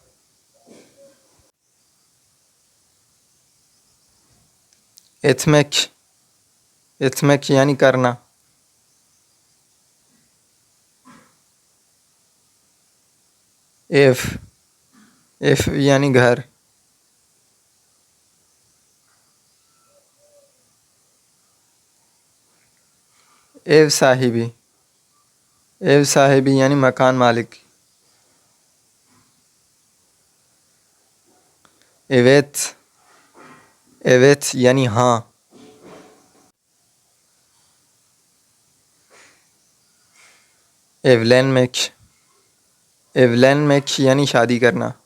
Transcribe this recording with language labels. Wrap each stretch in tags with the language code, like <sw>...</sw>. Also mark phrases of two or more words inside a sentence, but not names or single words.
<tr>etmek, etmek</tr> <ur>یعنی کرنا.</ur> <tr>ev, ev</tr> <ur>یعنی گھر.</ur> <tr>ev sahibi, ev sahibi</tr> <ur>یعنی مکان مالک.</ur> <tr>evet, evet</tr> <ur>یعنی ہاں.</ur> <tr>evlenmek, evlenmek</tr> <ur>یعنی شادی کرنا.</ur>